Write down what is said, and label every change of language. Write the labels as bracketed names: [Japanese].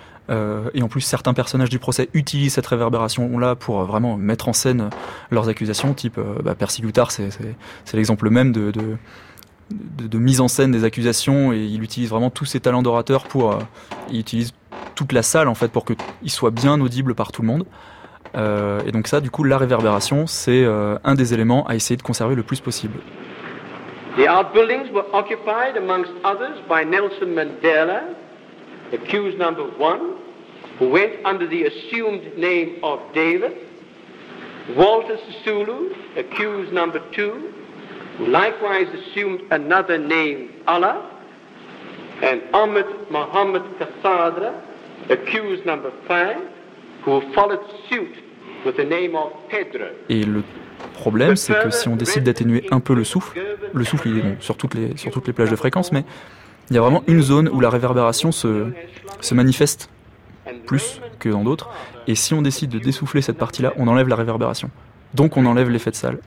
[French] Et en plus, certains personnages du procès utilisent cette réverbération-là pour vraiment mettre en scène leurs accusations, type Percy Goutard, c'est l'exemple même de mise en scène des accusations, et il utilise vraiment tous ses talents d'orateur pour... il utilise toute la salle, en fait, pour qu'il soit bien audible par tout le monde. Et donc ça, du coup, la réverbération, c'est un des éléments à essayer de conserver le plus possible. [English] The outbuildings were occupied, amongst others, by Nelson Mandela, accused number one, who went under the assumed name of David, Walter Sisulu, accused number two, who likewise assumed another name, Allah, and Ahmed Mohammed Kassadra, accused number five, who followed suit with the name of Pedro. [French] Le problème, c'est que si on décide d'atténuer un peu le souffle il est bon, sur toutes les plages de fréquence, mais il y a vraiment une zone où la réverbération se manifeste plus que dans d'autres. Et si on décide de dessouffler cette partie-là, on enlève la réverbération. Donc on enlève l'effet de salle.